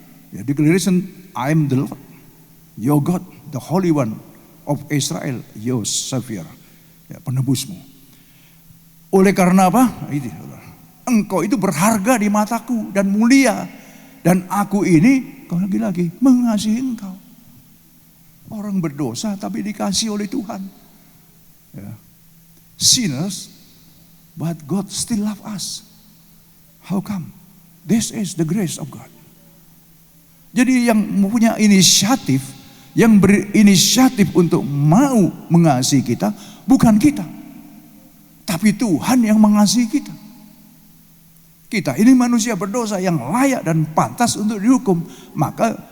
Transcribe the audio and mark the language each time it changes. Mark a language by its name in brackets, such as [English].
[English] Ya, declaration, I am the Lord, your God, the Holy One of Israel, your Savior, ya, penebusmu. [Indonesian] Oleh karena apa? Engkau itu berharga di mataku dan mulia. Dan aku ini, kau lagi-lagi, mengasihi engkau. Orang berdosa tapi dikasih oleh Tuhan. Ya. [English] Sinners, but God still love us. How come? This is the grace of God. [Indonesian] Jadi yang mempunyai inisiatif, yang berinisiatif untuk mau mengasihi kita, bukan kita. Tapi Tuhan yang mengasihi kita. Kita ini manusia berdosa yang layak dan pantas untuk dihukum. Maka